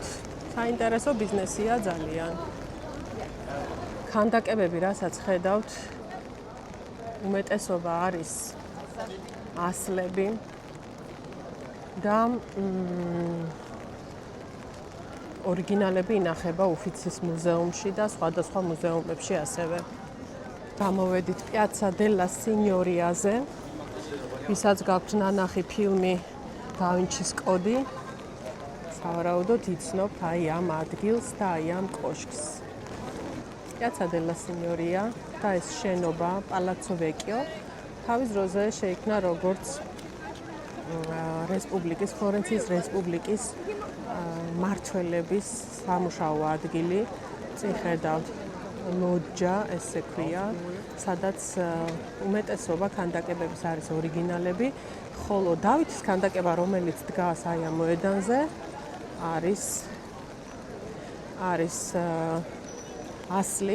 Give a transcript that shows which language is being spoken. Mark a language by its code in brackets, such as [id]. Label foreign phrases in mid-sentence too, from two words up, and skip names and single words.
[ka] საინტერესო ბიზნესია ძალიან. ქანდაკებები, რასაც ხედავთ, უმეტესობა არის ასლები და ორიგინალები ინახება უფიცის მუზეუმში და სხვადასხვა მუზეუმებში ასევე. გამოვედით Piazza della Signoriaze, ვისაც გაქვთ ნანახი ფილმი და ვინჩის კოდი, სავარაუდოდ იცნობთ აი ამ ადგილს და აი ამ კოშკს. Piazza della Signoria და ეს შენობა Palazzo Vecchio თავის დროზე შეიქმნა როგორც რესპუბლიკის, ფლორენციის რესპუბლიკის მმართველების სამუშაო ადგილი. წინ ხედავთ ლოჯა, ესე ქვია, სადაც უმეტესობა ქანდაკებების არის ორიგინალები, ხოლო დავითის ქანდაკება, რომელიც დგას აი ამ მოედანზე, არის ასლი.